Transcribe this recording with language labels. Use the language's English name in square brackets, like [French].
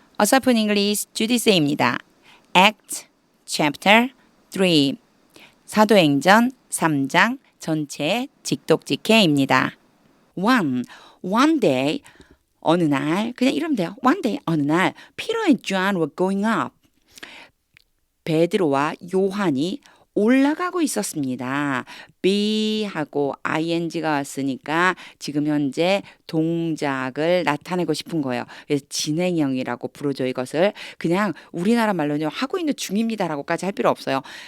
[Korean] 어설픈 잉글리시 주디스입니다. Act Chapter 3 사도행전 3장 전체 직독직해입니다. [English] One day [Korean] 어느 날 그냥 이러면 돼요. [English] One day [Korean] 어느 날 [English] Peter and John were going up. [Korean] 베드로와 요한이 올라가고 있었습니다. be하고 ing가 왔으니까 지금 현재 동작을 나타내고 싶은 거예요. 그래서 진행형이라고 부르죠. 이것을 그냥 우리나라 말로는 하고 있는 중입니다라고까지 할 필요 없어요.